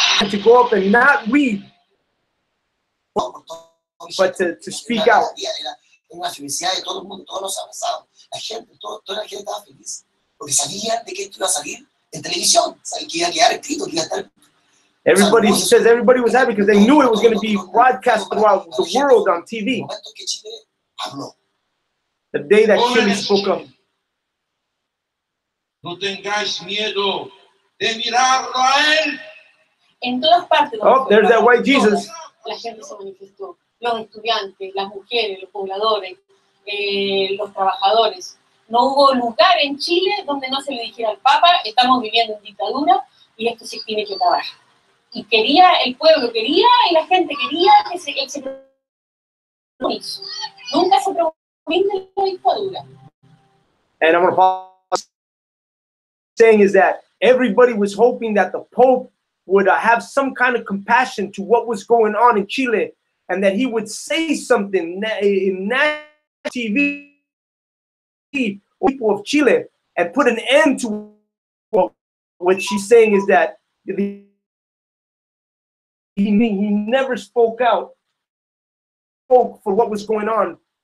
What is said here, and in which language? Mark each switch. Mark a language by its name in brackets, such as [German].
[English] To go up and not read, but to speak out. [Spanish] Una felicidad de todo el mundo, todos los abrazados, la gente, toda la gente estaba feliz, porque sabían de que esto iba a salir en televisión, sabían que iba a quedar escrito, que iba a estar. [English] Everybody says everybody was happy because they knew it was going to be broadcast throughout the world on TV. The day that Chile spoke up. [Spanish] No tengáis miedo de mirarlo a él. En todas partes. [English] Oh, there's that white Jesus. [Spanish] La gente se manifestó. Los estudiantes, las mujeres, los pobladores, los trabajadores. No hubo lugar en Chile donde no se le dijera al Papa, estamos viviendo en dictadura y esto se tiene que acabar. Y quería, el pueblo quería y la gente quería que se hizo. Nunca se promovió la dictadura. [English] And I'm saying is that everybody was hoping that the Pope would have some kind of compassion to what was going on in Chile, and that he would say something in national TV, people of Chile, and put an end to what she's saying is that he never spoke out, spoke for what was going on.